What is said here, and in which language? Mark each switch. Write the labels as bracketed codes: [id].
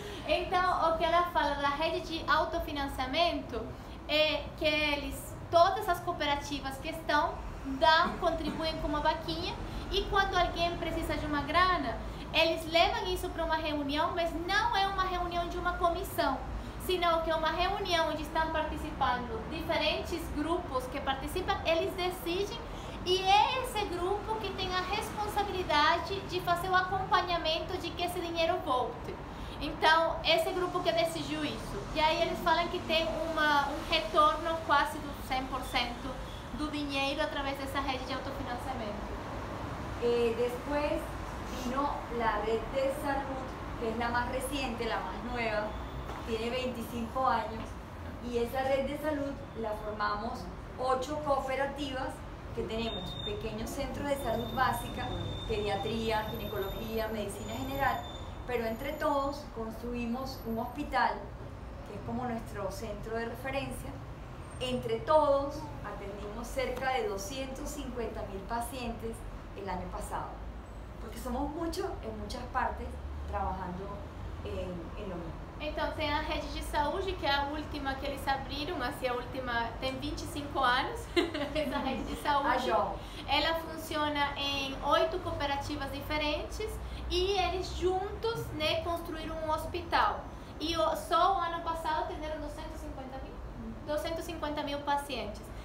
[pt] Então, o que ela fala da rede de autofinanciamento é que todas as cooperativas que estão contribuem com uma vaquinha, e quando alguém precisa de uma grana, eles levam isso para uma reunião, mas não é uma reunião de uma comissão, senão que é uma reunião onde estão participando diferentes grupos que participam, eles decidem, e é esse grupo que tem a responsabilidade de fazer o acompanhamento de que esse dinheiro volte. Então, esse grupo que decidiu isso. E aí eles falam que tem um retorno quase do 100% do dinheiro através dessa rede de autofinanciamento. [es] Después vino la red de salud, que es la más reciente, la más nueva, tiene 25 años, y esa red de salud la formamos 8 cooperativas que tenemos pequeños centros de salud básica, pediatría, ginecología, medicina general, pero entre todos construimos un hospital, que es como nuestro centro de referencia. Entre todos atendimos cerca de 250.000 pacientes el año pasado, porque somos muchos en muchas partes trabajando en lo mismo. [pt] Então, tem a rede de saúde, que é a última que eles abriram, assim, a última tem 25 anos, essa rede de saúde. Ela funciona em 8 cooperativas diferentes e eles juntos, né, construíram um hospital. E só o ano passado atenderam 250 mil pacientes.